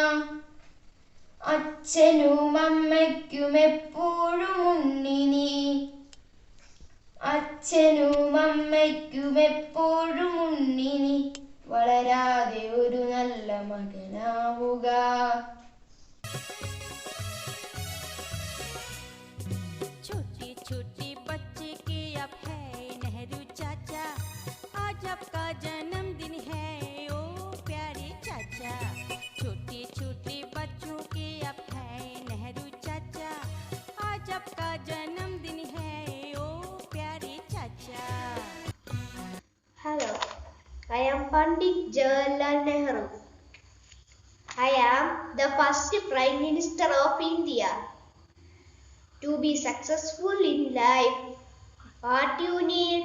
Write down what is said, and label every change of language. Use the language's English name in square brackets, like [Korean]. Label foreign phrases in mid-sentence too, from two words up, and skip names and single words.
[Malayalam] അച്ഛനും അമ്മയ്ക്കും എപ്പോഴും ഉണ്ണിനി, അച്ഛനും അമ്മയ്ക്കും എപ്പോഴും ഉണ്ണിനി, വളരാതെ ഒരു നല്ല മകനാവുക. [Hindi] छोटी छोटी बच्चे के अब है नेहरू चाचा, आज आपका जन्मदिन है ओ प्यारे चाचा. छोटे छोटे बच्चों के अब है नेहरू चाचा, आज आपका जन्मदिन है ओ प्यारे चाचा. [English] Hello, I am Pandit Jawaharlal Nehru. I am the first Prime Minister of India. To be successful in life, what you need?